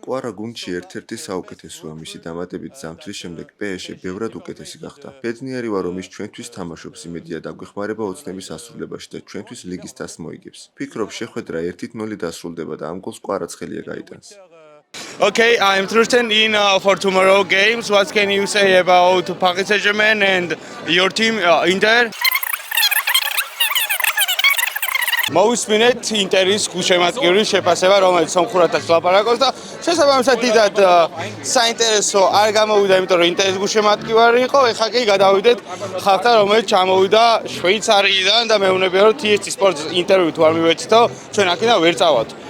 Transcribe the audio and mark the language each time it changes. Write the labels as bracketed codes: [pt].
[ka] კვარა გუნდში ერთ-ერთი საუკეთესოა, მისი დამატებით ზამთრის შემდეგ PSG ბევრად უკეთესი გახდა. ბედნიერი ვარ, რომ ის ჩვენთვის თამაშობს, იმედია დაგვეხმარება ოცნების ასრულებაში და ჩვენთვის ლიგის თასს მოიგებს. ფიქრობ, შეხვედრა 1-0 დასრულდება და ამ გოლს კვარაც ხელია გაიტანს. [en] Okay, I'm interested in for tomorrow games. What can you say about Paris Saint-Germain and your team Inter? [ka] მოვისმინეთ ინტერის გულშემატკივრის შეფასება, რომელიც სომხურათაც ლაპარაკობს და შესაბამისად დიდად საინტერესო არ გამოვიდა, იმიტომ რომ ინტერის გულშემატკივარი იყო. ეხლა კი გადავიდეთ ხალხთან, რომელიც ჩამოვიდა შვეიცარიიდან და მეუბნებიან, რომ TST Sports ინტერვიუ თუ არ მივეცითო, ჩვენ აქედან ვერ წავალთ.